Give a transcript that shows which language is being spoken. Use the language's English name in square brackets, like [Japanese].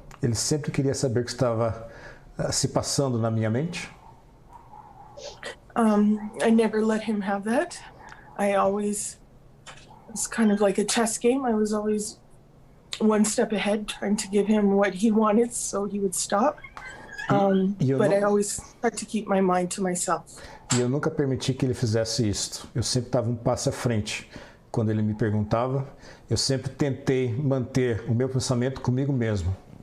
[Portuguese] Ele sempre queria saber o que estava se passando na minha mente. [English] I never let him have that. I always, it's kind of like a chess game. I was always one step ahead, trying to give him what he wanted so he would stop. But I always tried to keep my mind to myself. [Portuguese] E eu nunca permiti que ele fizesse isto. Eu sempre estava um passo à frente. Quando ele me perguntava, eu sempre tentei manter o meu pensamento comigo mesmo.